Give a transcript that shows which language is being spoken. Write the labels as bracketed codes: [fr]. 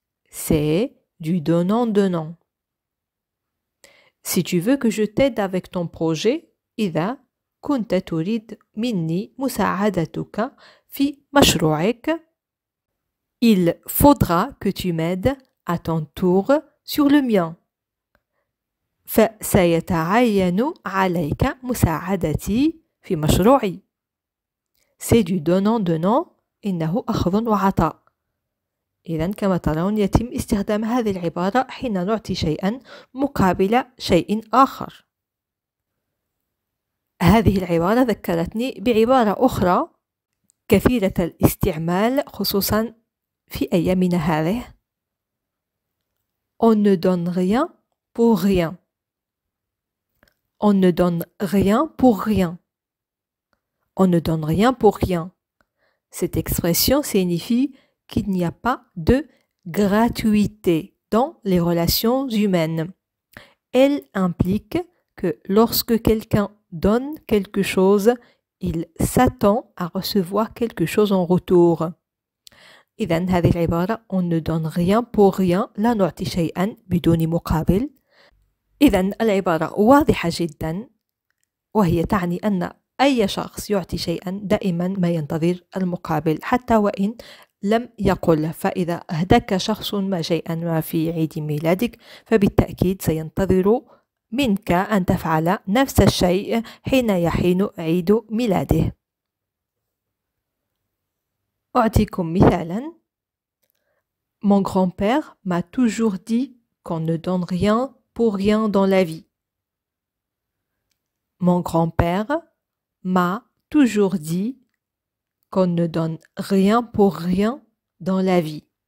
[fr] C'est du donnant donnant. Si tu veux que je t'aide avec ton projet, [ar] إذا كنت تريد مني مساعدتك في مشروعك، [fr] il faudra que tu m'aides à ton tour sur le mien. [ar] فسيتعين عليك مساعدتي في مشروعي. [fr] C'est du donnant donnant. [ar] إنه أخذ وعطاء. إذن كما ترون يتم استخدام هذه العبارة حين نعطي شيئا مقابل شيء آخر. هذه العبارة ذكرتني بعبارة أخرى كثيرة الاستعمال خصوصا في أيامنا هذه: [fr] On ne donne rien pour rien. On ne donne rien pour rien. On ne donne rien pour rien. Cette expression signifie qu'il n'y a pas de gratuité dans les relations humaines. Elle implique que lorsque quelqu'un donne quelque chose, il s'attend à recevoir quelque chose en retour. [ar] إذن هذه العبارة [fr] on ne donne rien pour rien، [ar] لا نعطي شيئا بدون مقابل. إذن العبارة واضحة جدا، وهي تعني أن أي شخص يعطي شيئا دائما ما ينتظر المقابل حتى وإن لم يقل. فإذا أهداك شخص ما شيئا ما في عيد ميلادك، فبالتأكيد سينتظر منك أن تفعل نفس الشيء حين يحين عيد ميلاده. أعطيكم مثالا: [fr] Mon grand-père m'a toujours dit qu'on ne donne rien pour rien dans la vie. Mon grand-père m'a toujours dit qu'on ne donne rien pour rien dans la vie.